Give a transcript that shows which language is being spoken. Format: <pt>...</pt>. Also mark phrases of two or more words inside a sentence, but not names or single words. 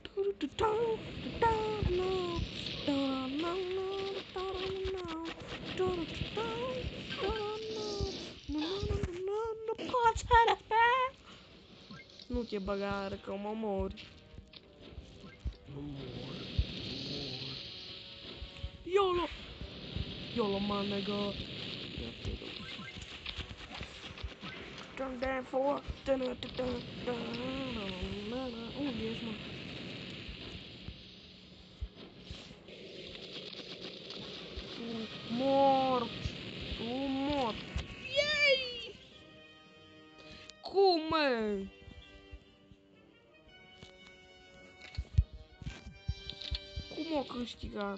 <ro>Nu poți, nu te băga că mă mori. Nu mor. YOLO!</ro> <en>YOLO, man, nigga. Dun dun for. Dun dun dun dun.</en> <ro>Unde ești, mă? Mor. Mor. Yay! Cum, mă? Cum o câștigat?</ro>